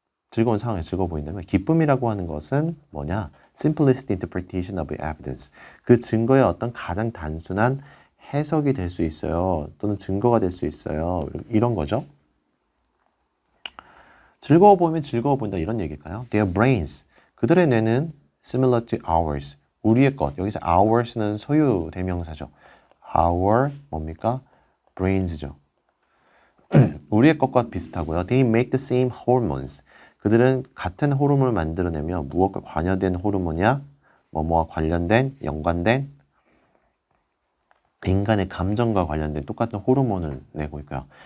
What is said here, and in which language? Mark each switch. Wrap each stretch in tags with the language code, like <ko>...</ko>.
<ko>즐거운 상황에서 즐거워 보인다면 기쁨이라고 하는 것은 뭐냐?</ko> <en>Simplest interpretation of evidence.</en> <ko>그 증거의 어떤 가장 단순한 해석이 될 수 있어요. 또는 증거가 될 수 있어요. 이런 거죠. 즐거워 보이면 즐거워 보인다 이런 얘기일까요?</ko> <en>Their brains.</en> <ko>그들의 뇌는</ko> <en>similar to ours.</en> <ko>우리의 것. 여기서 ours는 소유 대명사죠. Our 뭡니까? brains죠. 우리의 것과 비슷하고요.</ko> <en>They make the same hormones.</en> <ko>그들은 같은 호르몬을 만들어내며 무엇과 관여된 호르몬이야? 뭐뭐와 관련된, 연관된 인간의 감정과 관련된 똑같은 호르몬을 내고 있고요.</ko>